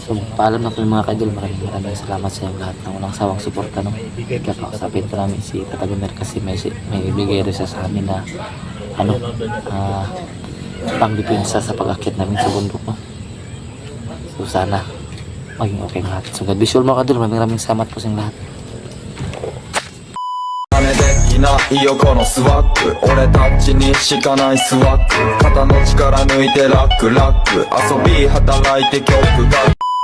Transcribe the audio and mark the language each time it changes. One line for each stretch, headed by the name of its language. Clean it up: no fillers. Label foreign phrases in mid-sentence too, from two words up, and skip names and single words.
Filipino: So, paalam na po yung mga kaidol. Maraming salamat sa inyong lahat ng walang sawang suporta, no? Kakausapin po namin si Tatagumer kasi may ibigay rin siya sa amin na pang-depensa sa pag-akit namin sa bundok, no? So, sana maging okay lahat. So,
English: God bless you all
Filipino: mga kaidol. Maraming salamat po sa inyong lahat.
Japanese: 金できないよこのスワッグ俺たちにしかないスワッグ肩の力抜いてラックラック遊び働いて曲が